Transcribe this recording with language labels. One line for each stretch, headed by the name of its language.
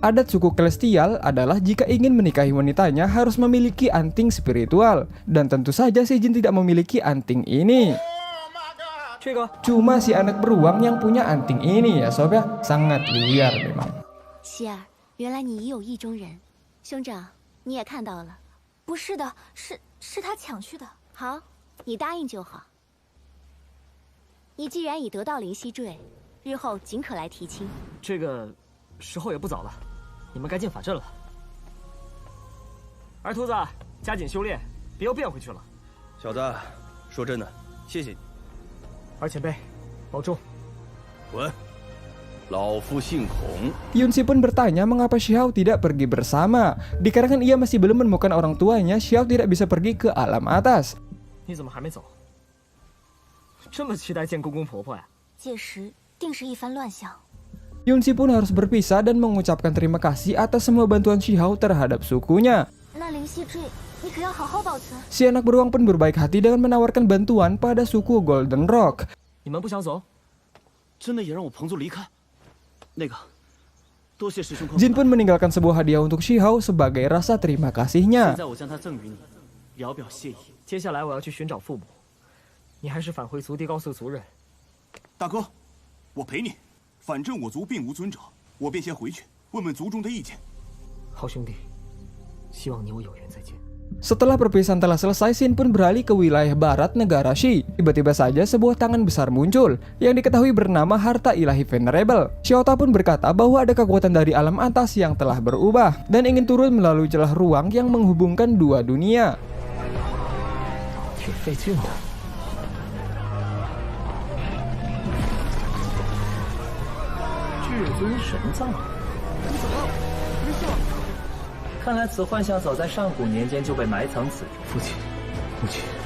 Indonesian: Adat suku Celestial adalah jika ingin menikahi wanitanya harus memiliki anting spiritual. Dan tentu saja si Jin tidak memiliki anting ini. Cuma si anak beruang yang punya anting ini ya sob ya. Sangat liar memang.
Chinese: 希儿，原来你已有意中人，兄长，你也看到了。不是的，是他抢去的。好，你答应就好。你既然已得到灵犀坠，日后尽可来提亲。这个时候也不早了，你们该进法阵了。二秃子，加紧修炼，别又变回去了。小子，说真的，谢谢你。二前辈，保重。滚！老夫姓孔。
Indonesian: Yunsi pun bertanya mengapa Xiao tidak pergi bersama. Dikarenakan ia masih belum menemukan orang tuanya, Xiao tidak bisa pergi ke alam atas.
Chinese: 你怎么还没走？这么期待见公公婆婆呀？届时定是一番乱象。
Indonesian: Yunsi pun harus berpisah dan mengucapkan terima kasih atas semua bantuan Xiao terhadap sukunya.
Chinese: 那灵犀坠，你可要好好保存。
Indonesian: Si anak beruang pun berbaik hati dengan menawarkan bantuan pada suku Golden Rock.
Chinese: 你们不想走？真的也让我彭族离开？那个，多谢师兄。
Indonesian: Jin pun meninggalkan sebuah hadiah untuk Xiao sebagai rasa terima kasihnya.
Chinese: 现在我将它赠予你，聊表谢意。接下来我要去寻找父母。你还是返回族地告诉族人。大哥，我陪你。反正我族并无尊者，我我便先回去问问族中的意见。好兄弟，希望你我有缘再见。
Indonesian: Setelah perpisahan telah selesai, Shin pun beralih ke wilayah barat negara Shi. Tiba-tiba saja sebuah tangan besar muncul yang diketahui bernama harta ilahi Venerable. Xiaota pun berkata bahwa ada kekuatan dari alam atas yang telah berubah dan ingin turun melalui celah ruang yang menghubungkan dua dunia.
Chinese: Zhen 看来此幻象早在上古年间就被埋藏此中。父亲，母亲，